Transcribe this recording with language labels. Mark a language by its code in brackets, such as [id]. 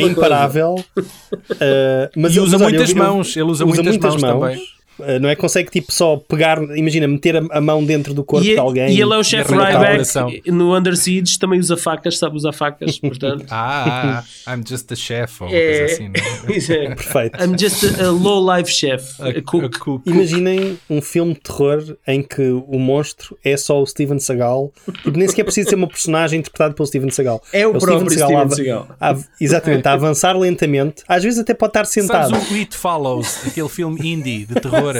[pt] imparável. Mas e usa muitas mãos. Ele usa muitas mãos também. Não é? Consegue tipo só pegar, imagina, meter a mão dentro do corpo de alguém. E ele é o chefe Ryback no Under Siege, também usa facas, sabe usar facas, portanto. [en] I'm just a chef, ou coisa assim, [pt] não é? Perfeito. [en] I'm just a low-life chef, a cook. [pt] Imaginem um filme de terror em que o monstro é só o Steven Seagal, nem sequer precisa ser uma personagem interpretada pelo Steven Seagal. É o próprio Steven Seagal. Exatamente, a avançar lentamente, às vezes até pode estar sentado. Sabes o It Follows, aquele filme indie de terror?